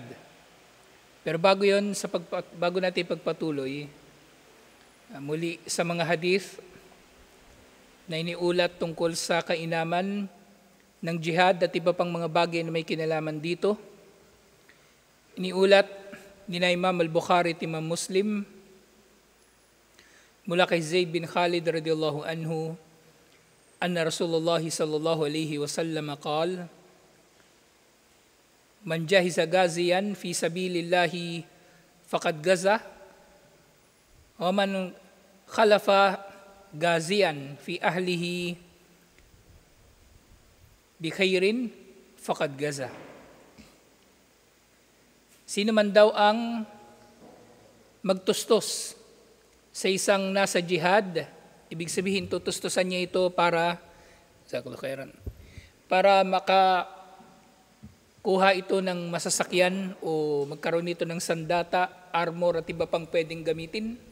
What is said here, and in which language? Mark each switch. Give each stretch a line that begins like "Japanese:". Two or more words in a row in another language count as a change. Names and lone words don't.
Filipino: Pero bago yon, bago natin pagpatuloy, muli sa mga hadith na iniulat tungkol sa kainaman ng jihad at iba pang mga bagay na may kinalaman dito, iniulat ni Imam al-Bukhari at Imam Muslim mula kay Zayd bin Khalid
Arabic: رضي الله عنه أن رسول الله صلى الله عليه وسلم قال من جهز غازيا في سبيل الله فقد غزا ومن خلف غازيا في أهله بخير فقد غزا.
Filipino: Sino man daw ang magtustos sa isang nasa jihad, ibig sabihin tutustusan niya ito para makakuha ito ng masasakyan o magkaroon nito ng sandata, armor at iba pang pwedeng gamitin.